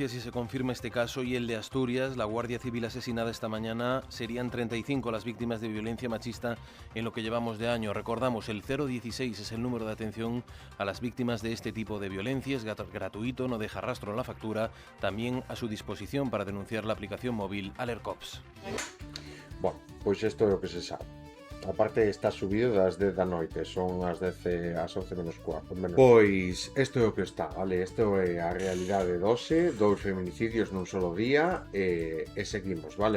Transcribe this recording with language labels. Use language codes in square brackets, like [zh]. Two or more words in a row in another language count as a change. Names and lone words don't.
[es] Si se confirma este caso y el de Asturias, la Guardia Civil asesinada esta mañana, serían 35 las víctimas de violencia machista en lo que llevamos de año. Recordamos, el 016 es el número de atención a las víctimas de este tipo de violencia. Es gratuito, no deja rastro en la factura. También a su disposición para denunciar la aplicación móvil Alercops. [gl] Bueno, pois isto é o que se sabe. Aparte está subido das 10 da noite, son as 11 menos cuarto. Pois isto é o que está, vale? Isto é a realidade doce, 2 feminicidios nun solo día e seguimos, vale?